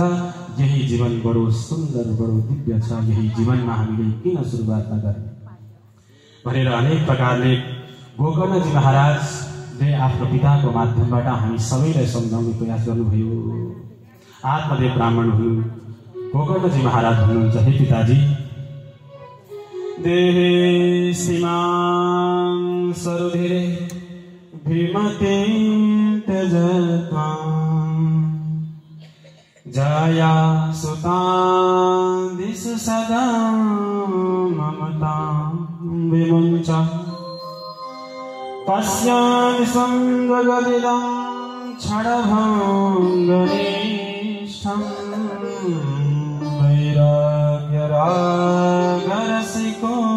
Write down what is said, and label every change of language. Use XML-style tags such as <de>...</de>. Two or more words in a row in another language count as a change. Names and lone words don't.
<ne>यही जीवन बडो सुन्दर बडो दिव्य छ, यही जीवनमा हामीले किन सुरुवात नगर्ने भनेर अनेक प्रकारले गोकर्णजी महाराजले आफ्नो पिताको माध्यमबाट हामी सबैलाई सम्झाउने प्रयास गर्नुभयो। आत्मदेव ब्राह्मण हुनु गोकर्णजी महाराज हुनुहुन्छ, हे पिताजी</ne> <sa>देहे सीमां सरुधिरे भीमते त्यजत्वां जाया सुतां दिशु सदा ममतां विमुञ्च पश्यामि स्वं जगदिदं क्षणभङ्गनिष्ठं वैराग्यरागरसिको</sa>